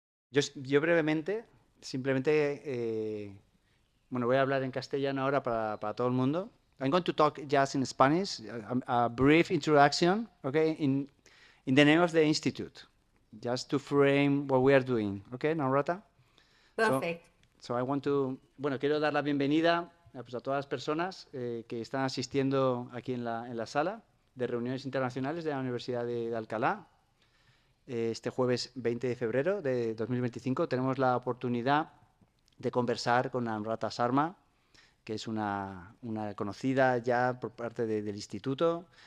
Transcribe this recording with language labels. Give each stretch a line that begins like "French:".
Spanish: Yo brevemente, simplemente, bueno, voy a hablar en castellano ahora para todo el mundo.
English: I'm going to talk just in Spanish, a brief introduction, okay, in the name of the Institute, just to frame what we are doing, okay, Namrata? Perfect. So I want to,
Spanish: bueno, quiero dar la bienvenida pues, a todas las personas que están asistiendo aquí en la sala de reuniones internacionales de la Universidad de Alcalá. Este jueves 20 de febrero de 2025 tenemos la oportunidad de conversar con Namrata Sharma, que es una conocida ya por parte del Instituto.